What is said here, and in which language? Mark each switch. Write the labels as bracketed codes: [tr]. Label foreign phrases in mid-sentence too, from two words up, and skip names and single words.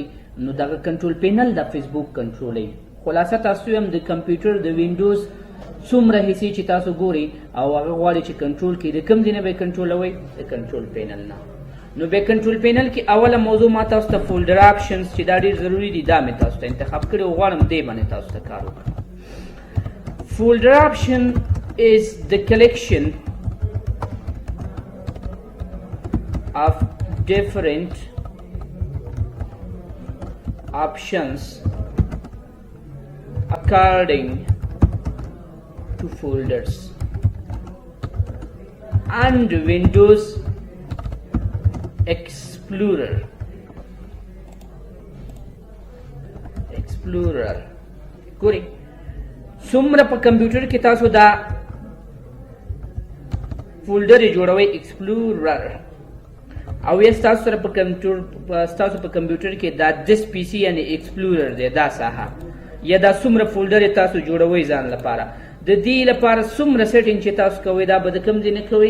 [ps] نو دغه [en] control panel [ps] د فیسبوک کنټرولوي. خلاصه تاسو هم د کمپیوټر د وینډوز څومره حصې چې تاسو ګورئ او هغه غواړئ چې کنټرول کړي، د کوم ځای نه به یې کنټرولوئ؟ د [en] control panel [ps] نه. نو بیا [en] control panel [ps] کې اوله موضوع ما تاسو ته [en] folder options [ps] چې دا ډېر ضروري دي، دا مې تاسو ته انتخاب کړي او غواړم دې باندې تاسو ته کار وکړم. [en] folder option is the collection of different options according to folders and Windows Explorer. [ps] ګورئ څومره په کمپیوټر کې تاسو دا فولډر جوړوئ ایکسپلورر، او یا ستاسو سره په کمپیوټر کې دا [en] this PC [ps] یعنی ایکسپلورر دی، دا ساحه یا دا څومره فولډر تاسو جوړوئ ځان لپاره، د دې لپاره څومره سیټینګ چې تاسو کوئ دا به د کوم ځای نه کوئ؟